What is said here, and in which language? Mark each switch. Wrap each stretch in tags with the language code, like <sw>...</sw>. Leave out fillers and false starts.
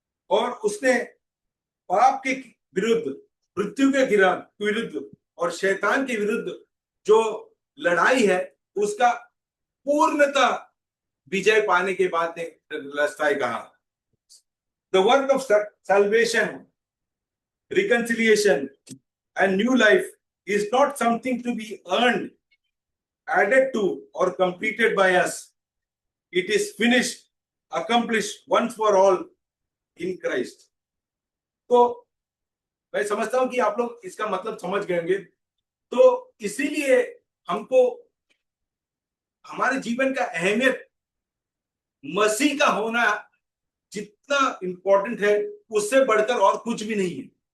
<hi>और उसने पाप के विरुद्ध, मृत्यु के विरुद्ध और शैतान के विरुद्ध जो लड़ाई है उसका पूर्णता विजय पाने के बाद ने टेटलस्टाई कहा,</hi> <en>The work of salvation, reconciliation and new life is not something to be earned, added to or completed by us. It is finished, accomplished once for all in Christ.</en> <hi>तो मैं समझता हूं कि आप लोग इसका मतलब समझ गए होंगे। तो इसीलिए हमको हमारे जीवन का अहमियत मसीह का होना जितना इंपॉर्टेंट है उससे बढ़कर और कुछ भी नहीं है।</hi>